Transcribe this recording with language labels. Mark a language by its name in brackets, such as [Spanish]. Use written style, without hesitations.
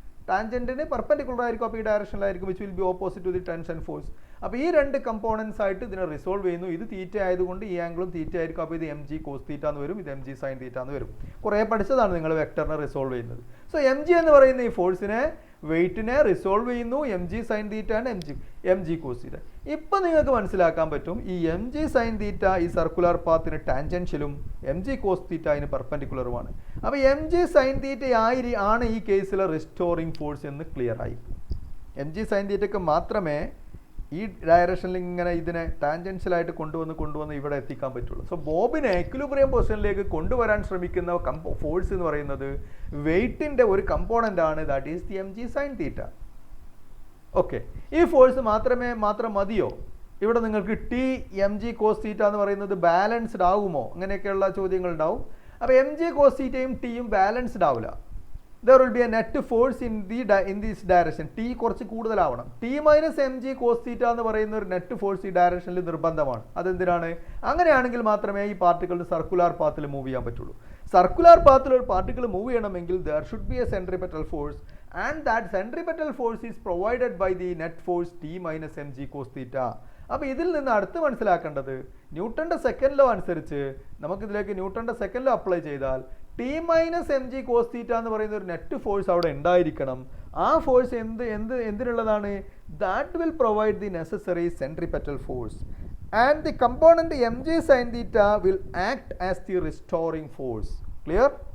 [Malayalam] ടാൻജൻറ്റിന് perpendicular ആയിരിക്കും, അപ്പോൾ ഈ ഡയറക്ഷനിലായിരിക്കും, [English] Which will be opposite to the tension force. [Malayalam] അപ്പോൾ ഈ രണ്ട് കമ്പോണൻസ് ആയിട്ട് ഇതിനെ റിസോൾവ് ചെയ്യുന്നു. ഇത് തീറ്റ ആയതുകൊണ്ട് ഈ ആംഗിളും തീറ്റ ആയിരിക്കും. അപ്പോൾ ഇത് mg cos തീറ്റ എന്ന് വരും, ഇത് mg sin തീറ്റ എന്ന് വരും. കുറേ പഠിച്ചതാണ് നിങ്ങൾ വെക്ടറിനെ റിസോൾവ് ചെയ്യുന്നത്. സോ mg എന്ന് പറയുന്ന ഈ ഫോഴ്സിനെ, വെയിറ്റിനെ റിസോൾവ് ചെയ്യുന്നു. mg sin തീറ്റ ആണ് mg cos തീറ്റ. ഇപ്പം നിങ്ങൾക്ക് മനസ്സിലാക്കാൻ പറ്റും ഈ mg sin തീറ്റ ഈ സർക്കുലർ പാത്തിന് ടാൻജൻഷ്യലും mg cos തീറ്റ അതിന് പെർപെൻഡിക്കുലറുമാണ്. അപ്പോൾ mg sin തീറ്റ ആണ് ഈ കേസിലെ റിസ്റ്റോറിങ് ഫോഴ്സ് എന്ന് ക്ലിയർ ആയി. mg sin തീറ്റയ്ക്ക് മാത്രമേ ഈ ഡയറക്ഷനിൽ ഇങ്ങനെ ഇതിനെ ടാൻജൻഷ്യലായിട്ട് കൊണ്ടുവന്ന് ഇവിടെ എത്തിക്കാൻ പറ്റുള്ളൂ. സോ ബോബിനെ എക്വിലിബ്രിയം പൊസിഷനിലേക്ക് കൊണ്ടുവരാൻ ശ്രമിക്കുന്ന ഫോഴ്സ് എന്ന് പറയുന്നത് വെയിറ്റിൻ്റെ ഒരു കമ്പോണൻ്റ് ആണ്, [English] That is the mg sin theta. [Malayalam] Okay, ഈ ഫോഴ്സ് മാത്രം മതിയോ? ഇവിടെ നിങ്ങൾക്ക് mg cos തീറ്റ എന്ന് പറയുന്നത് ബാലൻസ്ഡ് ആകുമോ? അങ്ങനെയൊക്കെയുള്ള ചോദ്യങ്ങൾ ഉണ്ടാവും. അപ്പോൾ mg cos തീറ്റയും ടിയും ബാലൻസ്ഡ് ആവില്ല. [English] there will be a net force in this direction. [Malayalam] t കുറച്ച് കൂടുതലാവണം. t minus mg cos തീറ്റ എന്ന് പറയുന്ന ഒരു നെറ്റ് ഫോഴ്സ് ഈ ഡയറക്ഷനിൽ നിർബന്ധമാണ്. അതെന്തിനാണ്? അങ്ങനെയാണെങ്കിൽ മാത്രമേ ഈ പാർട്ടിക്കിൾ സർക്കുലാർ പാത്തിൽ മൂവ് ചെയ്യാൻ പറ്റുള്ളൂ. സർക്കുലാർ പാത്തിൽ ഒരു പാർട്ടിക്കിൾ മൂവ് ചെയ്യണമെങ്കിൽ [English] there should be a centripetal force and that centripetal force is provided by the net force t minus mg cos [Malayalam] തീറ്റ. അപ്പോൾ ഇതിൽ നിന്ന് അടുത്ത് മനസ്സിലാക്കേണ്ടത് ന്യൂട്ടന്റെ സെക്കൻഡ് ലോ അനുസരിച്ച് നമുക്കിതിലേക്ക് ന്യൂട്ടന്റെ സെക്കൻഡ് ലോ അപ്ലൈ ചെയ്താൽ ടി മൈനസ് mg cos തീറ്റ എന്ന് പറയുന്ന ഒരു നെറ്റ് ഫോഴ്സ് അവിടെ ഉണ്ടായിരിക്കണം. ആ force എന്തിനുള്ളതാണ്? [English] That will provide the necessary centripetal force and the component mg sin theta will act as the restoring force. Clear?